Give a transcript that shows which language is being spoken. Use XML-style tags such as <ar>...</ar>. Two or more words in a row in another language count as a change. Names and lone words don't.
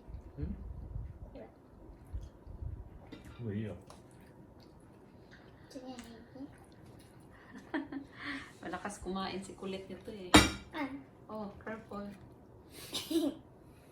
<ja>これ。もういいよ。次に。</ja> <tl>Malakas kumain si kulit nito eh. Ah.</tl> <en>Oh, careful.</en>